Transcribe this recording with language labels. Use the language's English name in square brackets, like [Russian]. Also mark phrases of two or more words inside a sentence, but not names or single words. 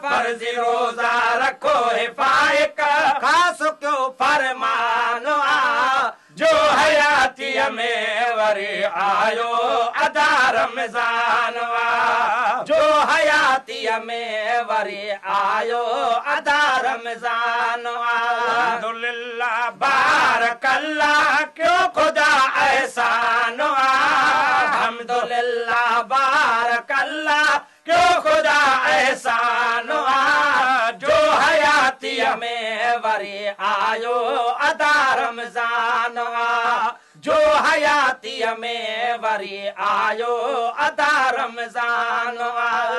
[Sindhi] فرضي روزا رکو حفاظت، خاص ڪيو فرمان آ۔ جو حياتيءَ ۾ وري آيو ادا رمضان آ۔ جو حياتيءَ ۾ وري آيو ادا رمضان آ۔ [Arabic] الحمدللہ، بارک اللہ، [Sindhi] ڪيو خدا احسان آ۔ [Arabic] الحمدللہ، بارک اللہ، [Sindhi] ڪيو خدا احسان آ۔ جو حياتيءَ ۾ وري آيو ادا رمضان آ۔ جو حياتيءَ ۾ وري آيو ادا رمضان آ۔